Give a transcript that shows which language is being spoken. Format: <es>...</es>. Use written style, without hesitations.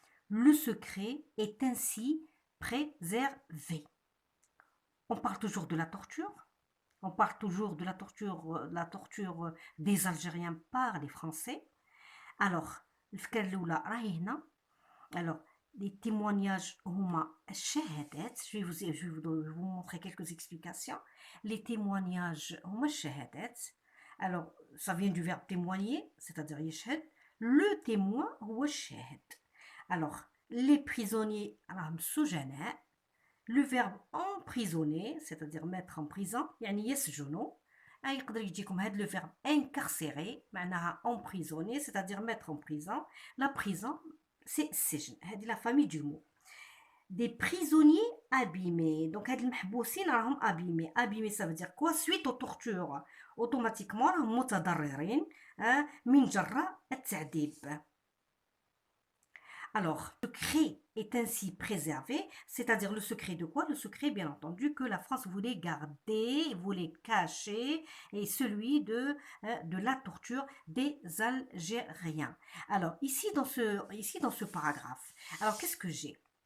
<fr>le secret est ainsi préservé. On parle toujours de la torture. On parle toujours de la torture des Algériens par les Français. Alors,</fr> <ar>الفكرة الأولى راهي هنا.</ar> <fr>Alors, les témoignages</fr> <ar>هما الشهادات.</ar> <fr>Je vais vous montrer quelques explications. Les témoignages</fr> <ar>هما الشهادات.</ar> <fr>Alors, ça vient du verbe témoigner, c'est-à-dire</fr> <ar>يشهد.</ar> <fr>Le témoin</fr> <ar>هو الشاهد.</ar> <fr>Alors, les prisonniers</fr> <ar>راهم سجناء.</ar> <fr>Le verbe emprisonner, c'est-à-dire mettre en prison,</fr> <ar>يعني يسجنوا. يقدر يجيكم هذا</ar> <fr>le verbe incarcéré,</fr> <ar>معناها</ar> <fr>emprisonner, c'est-à-dire mettre en prison. La prison, c'est</fr> <ar>السجن. هذه</ar> <fr>la famille du mot. Des prisonniers abîmés. Donc,</fr> <ar>هاد المحبوسين راهم</ar> <fr>abîmés. Abîmés, ça veut dire quoi? Suite aux tortures. Automatiquement,</fr> <ar>راهم متضررين من جراء التعذيب.</ar> <fr>Alors, le secret est ainsi préservé, c'est-à-dire le secret de quoi? Le secret, bien entendu, que la France voulait garder, voulait cacher, et celui de la torture des Algériens. Alors, ici dans ce paragraphe, alors qu'est-ce que j'ai?</fr>